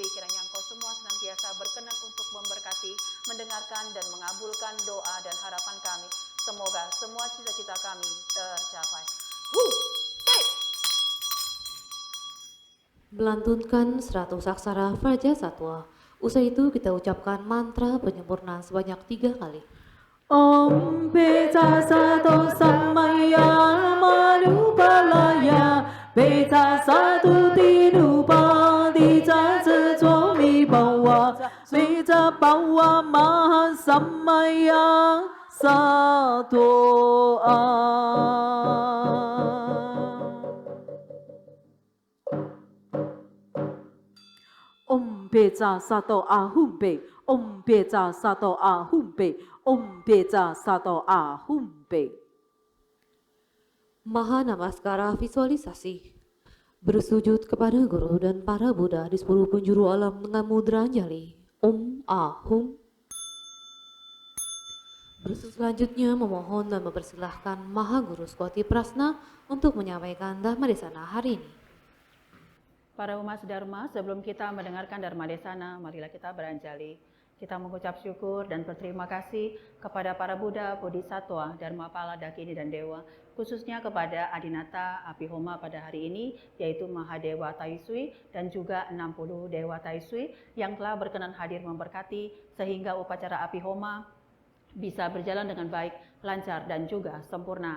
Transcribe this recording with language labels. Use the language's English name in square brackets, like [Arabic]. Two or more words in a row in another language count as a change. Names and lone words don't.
[Indonesian] Kiranya engkau semua senantiasa berkenan untuk memberkati, mendengarkan, dan mengabulkan doa dan harapan kami. Semoga semua cita-cita kami tercapai. Melantunkan 100 aksara Fraja Satwa. Usai itu kita ucapkan mantra penyempurnaan sebanyak 3 kali. [Sanskrit] Om Peta Sato Samaya Marupalaya Peta Satu Tirupa Dija Zomi Bawa Peta Bawa Maha Samaya Sato Om Peta Sato Ahumbe, Om Peta Sato Ahumbe, Om Peta Sato Ahumbe. [Indonesian] Maha Namaskara visualisasi. Bersujud kepada Guru dan para Buddha di 10 penjuru alam dengan mudra anjali. [Sanskrit] Om Ahum. [Indonesian] Selanjutnya memohon dan mempersilahkan Maha Guru Swati Prasna untuk menyampaikan Dharma Desana hari ini. Para umat Dharma, sebelum kita mendengarkan Dharma Desana, marilah kita beranjali. Kita mengucap syukur dan berterima kasih kepada para Buddha, Bodhisattva, Dharmapala, Dakini, dan Dewa, khususnya kepada Adinata Apihoma pada hari ini, yaitu Mahadewa Taisui dan juga 60 Dewa Taisui yang telah berkenan hadir memberkati sehingga upacara Apihoma bisa berjalan dengan baik, lancar, dan juga sempurna.